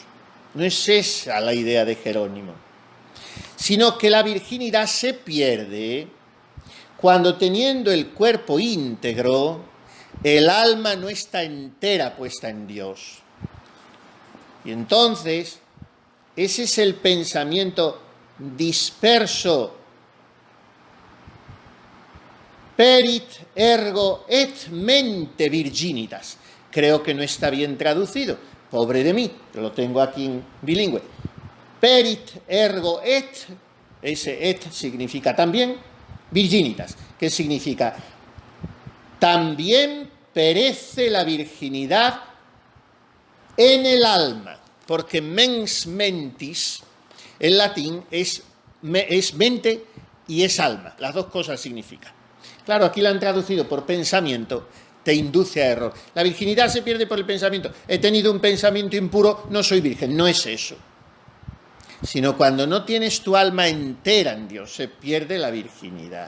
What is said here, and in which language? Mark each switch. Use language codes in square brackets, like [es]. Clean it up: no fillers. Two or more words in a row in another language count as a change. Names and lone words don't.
[es] No es esa la idea de Jerónimo. Sino que la virginidad se pierde cuando, teniendo el cuerpo íntegro, el alma no está entera puesta en Dios. Y entonces, ese es el pensamiento disperso. [la] Perit ergo et mente virginitas. [es] Creo que no está bien traducido. Pobre de mí, lo tengo aquí en bilingüe. [la] Perit ergo et, [es] ese et significa también virginitas, que significa también perece la virginidad en el alma, porque [la] mens mentis [es] en latín es mente y es alma, las dos cosas significan. Claro, aquí la han traducido por pensamiento, te induce a error. La virginidad se pierde por el pensamiento. He tenido un pensamiento impuro, no soy virgen, no es eso. Sino cuando no tienes tu alma entera en Dios, se pierde la virginidad.